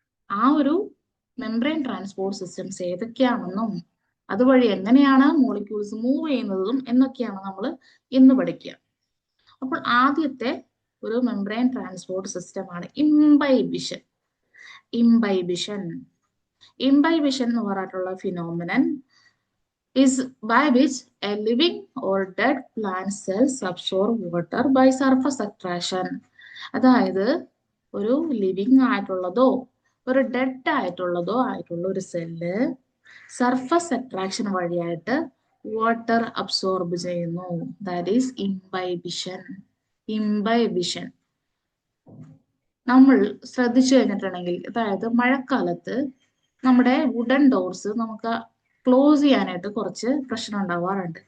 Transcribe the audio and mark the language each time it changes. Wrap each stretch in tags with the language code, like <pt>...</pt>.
<ml>ആ ഒരു membrane transport systems ഏതൊക്കെയാണെന്നും അതുവഴി എങ്ങനെയാണ് മോളിക്യൂൾസ് മൂവ് ചെയ്യുന്നതും എന്നൊക്കെയാണ് നമ്മൾ ഇന്ന് പഠിക്കുക. അപ്പോൾ ആദ്യത്തെ ഒരു മെംബ്രെയിൻ ട്രാൻസ്പോർട്ട് സിസ്റ്റം ആണ് ഇംബൈബിഷൻ. ഇംബൈബിഷൻ ഇംബൈബിഷൻ എന്ന് പറഞ്ഞിട്ടുള്ള phenomenon</ml> <en>is by which a living or dead plant cells absorb water by surface attraction.</en> <ml>അതായത് ഒരു ലിവിങ് ആയിട്ടുള്ളതോ ഒരു ഡെഡ് ആയിട്ടുള്ള ഒരു സെല്ല് സർഫസ് അട്രാക്ഷൻ വഴിയായിട്ട് വാട്ടർ അബ്സോർബ് ചെയ്യുന്നു.</ml> <en>That is imbibition.</en> <ml>ഇംബൈബിഷൻ നമ്മൾ ശ്രദ്ധിച്ചു കഴിഞ്ഞിട്ടുണ്ടെങ്കിൽ, അതായത് മഴക്കാലത്ത് നമ്മുടെ വുഡൻ ഡോർസ് നമുക്ക് ക്ലോസ് ചെയ്യാനായിട്ട് കുറച്ച് പ്രശ്നം ഉണ്ടാവാറുണ്ട്.</ml>